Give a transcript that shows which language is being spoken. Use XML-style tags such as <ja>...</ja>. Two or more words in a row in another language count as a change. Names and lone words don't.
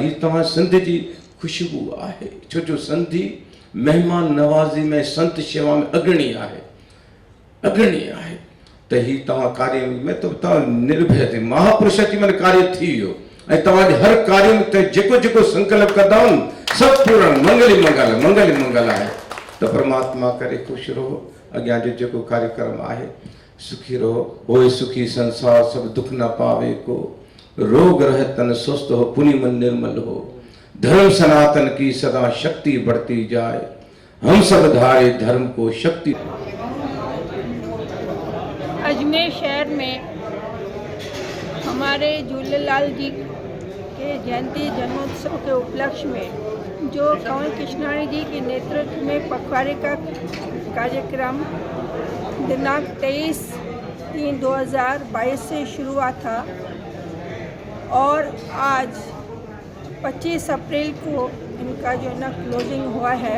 <sd>हीअ तव्हां सिंध जी ख़ुशबू आहे, छो जो सिंधी महिमान नवाज़ी में संत शेवा में अग्रणी आहे, अग्रणी आहे। त हीअ तव्हां कार्य में तो तव्हां निर्भय थी महापुरुष अची मन कार्य थी वियो ऐं तव्हांजे हर कार्य में त जेको जेको संकल्प कंदा सभु पूर्ण मंगल ई मंगल, मंगल ई मंगल आहे। त परमात्मा करे ख़ुशि रहो। अॻियां जो जेको कार्यक्रम आहे सुखी रहो।</sd> <hi>होए सुखी संसार सब दुख न पावे को, रोग रह तन स्वस्थ हो पुनि मन निर्मल हो, धर्म सनातन की सदा शक्ति बढ़ती जाए, हम सब धारे धर्म को शक्ति। अजमेर शहर में हमारे झूलेलाल जी के जयंती जन्मोत्सव के उपलक्ष्य में जो कंवर कृष्णाणी जी के नेतृत्व में पखवाड़े का कार्यक्रम दिनांक 23/3/2022 से शुरू हुआ था और आज 25 अप्रैल को इनका जो है ना क्लोजिंग हुआ है।</hi>